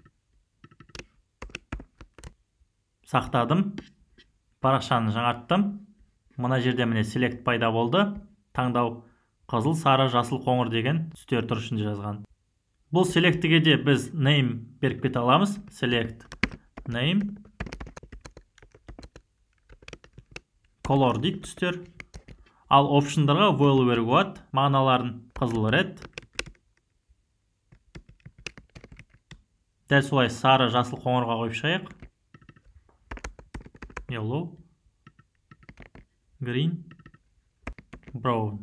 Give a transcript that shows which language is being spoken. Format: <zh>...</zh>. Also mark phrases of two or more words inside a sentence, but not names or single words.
<kk>Сақтадым. Парақшаны жаңарттым. Мына жерде міне select пайда болды. Таңдау қызыл, сары, жасыл, қоңыр деген түстер тұр ішінде жазған. Бұл select'ге де біз name беріп кете аламыз.</kk> <en>Select name color</en> <kk>дейік түстер. Ал option'дарға while беруге болады. Мағыналарын қызыл, red. Дәл солай сары, жасыл, қоңырға қойып шығайық.</kk> <en>Yellow, green, brown.</en>